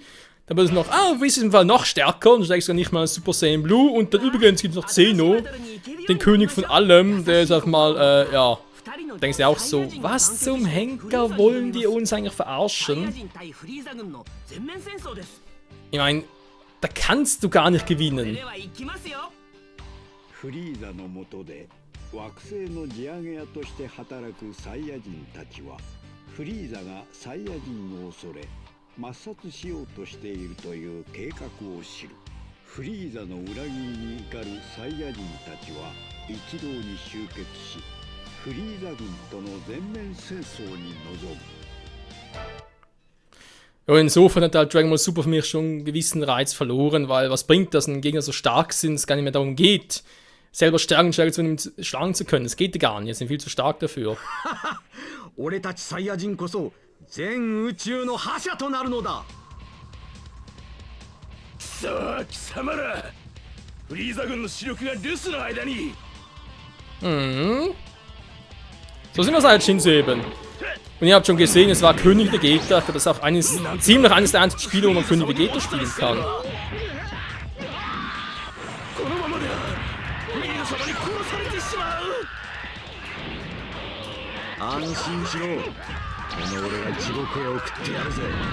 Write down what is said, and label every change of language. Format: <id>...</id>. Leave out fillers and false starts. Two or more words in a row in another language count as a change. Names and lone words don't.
<de>Dann wird es noch, wie ist es im Fall noch stärker, und du steigst ja nicht mal Super Saiyan Blue, und dann übrigens gibt es noch Zeno, den König von allem, der ist einfach mal, ja, denkst du auch so, was zum Henker wollen die uns eigentlich verarschen? Ich meine, da kannst du gar nicht gewinnen.</de> <ja>フリーザの下で惑星の地上げ屋として働くサイヤ人たちはフリーザがサイヤ人を恐れ抹殺しようとしているという計画を知る。フリーザの裏切りに怒るサイヤ人たちは一堂に集結しフリーザ軍との全面戦争に臨む。</ja> <de>Ja, insofern hat halt Dragon Ball Super für mich schon einen gewissen Reiz verloren, weil was bringt das, wenn Gegner so stark sind, es gar nicht mehr darum geht, selber stärker zu schlagen zu können. Das geht ja gar nicht, sie sind viel zu stark dafür.</de> <ja>俺たちサイヤ人こそ全宇宙の覇者となるのだ。さあ貴様ら、フリーザ軍の主力が留守の間に。</ja> <de>So sind wir seit Shinzo eben. Und ihr habt schon gesehen, es war König Vegeta. Ich glaube, das ist auch ziemlich eines der einzigen Spiele, wo man König Vegeta spielen kann.</de> <ja>安心しろ。この俺が地獄へ送ってやるぜ。</ja>